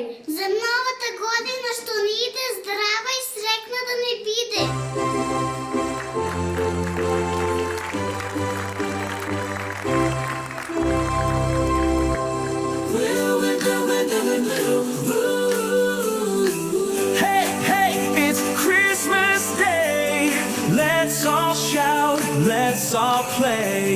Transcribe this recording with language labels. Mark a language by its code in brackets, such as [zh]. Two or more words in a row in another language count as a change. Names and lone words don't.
[mk] За новата година што ни иде здрава и срекна да не биде. [en] Hey, hey, it's Christmas Day. Let's all shout, let's all play.